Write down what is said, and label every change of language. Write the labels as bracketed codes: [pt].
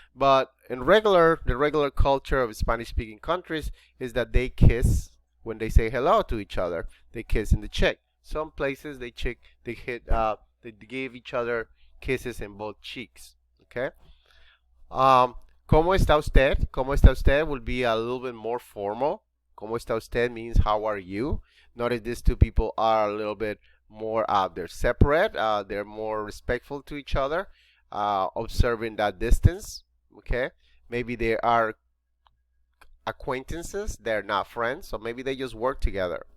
[en] But in the regular culture of Spanish-speaking countries is that they kiss when they say hello to each other. They kiss in the cheek. Some places they give each other kisses in both cheeks. Okay. [es] ¿Cómo está usted? ¿Cómo está usted [en] will be a little bit more formal. [es] ¿Cómo está usted [en] means how are you? Notice these two people are a little bit more they're separate, they're more respectful to each other. observing that distance. Okay, maybe they are acquaintances, they're not friends, so maybe they just work together.